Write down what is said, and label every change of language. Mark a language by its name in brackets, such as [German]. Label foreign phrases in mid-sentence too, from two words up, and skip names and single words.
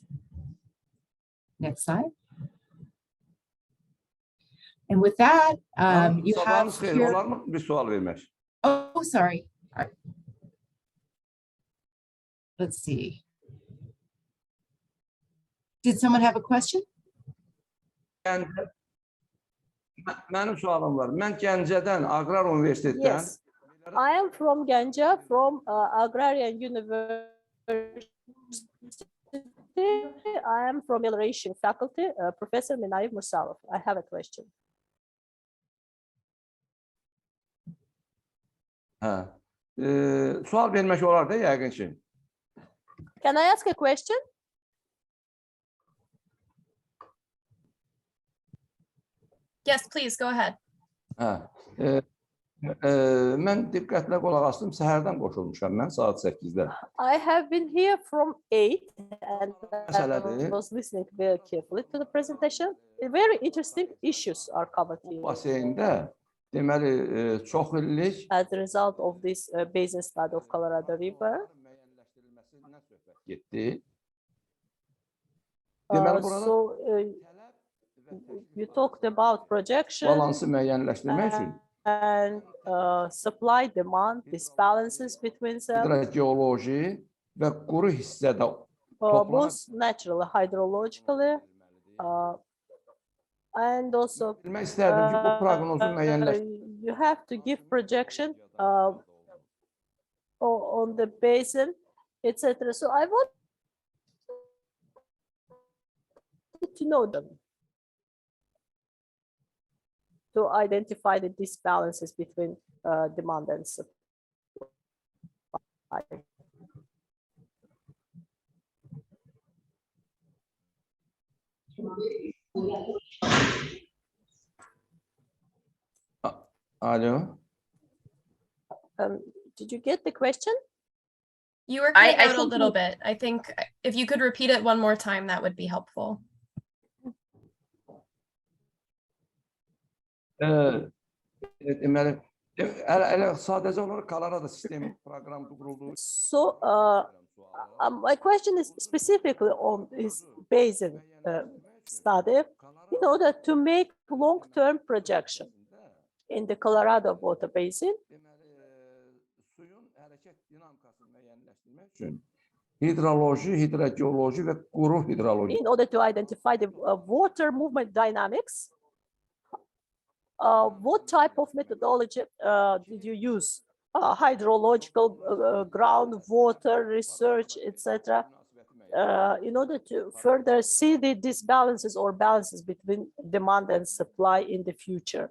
[English] Next slide. And with that, you have here... Oh, sorry. All right. Let's see. Did someone have a question? [Azerbaijani] Mənim sualım var. Mən Gəncədən, Agrar Universitetdən. [English] Yes, I am from Ganja, from Agrarian University. I am from Melioration faculty, Professor Minayev Musalov. I have a question. [Azerbaijani] Hə. Sual vermək olar da yəqin ki. [English] Can I ask a question? Yes, please go ahead. [Azerbaijani] Hə. Mən diqqətlə qulaq asdım. Səhərdən qoşulmuşam mən saat 8-də. [English] I have been here from 8 and I was listening very carefully to the presentation. Very interesting issues are covered here. [Azerbaijani] Baseyndə deməli çox illik [English] as a result of this basin study of Colorado River. [Azerbaijani] Getdi. Deməli burada [English] you talked about projection [Azerbaijani] balansı müəyyənləşdirmək üçün [English] and supply demand disbalances between them. [Azerbaijani] Hidrogeoloji və quru hissədə [English] both naturally, hydrologically, and also [Azerbaijani] bilmək istərdim ki, bu proqnozu müəyyənləşdirmək. [English] You have to give projection on the basin, etc. So I want to know them to identify the disbalances between demand and supply. [Azerbaijani] Alo. [English] Did you get the question? You were cutting out a little bit. I think if you could repeat it one more time, that would be helpful. [Azerbaijani] Deməli, elə sadəcə olaraq Colorado sistemi proqramı quruldu. [English] So my question is specifically on this basin study in order to make long-term projection in the Colorado water basin. [Azerbaijani] hidroloji, hidrogeoloji ve kuru hidroloji. [English] In order to identify the water movement dynamics, what type of methodology did you use? Hydrological, groundwater research, etc. In order to further see the disbalances or balances between demand and supply in the future.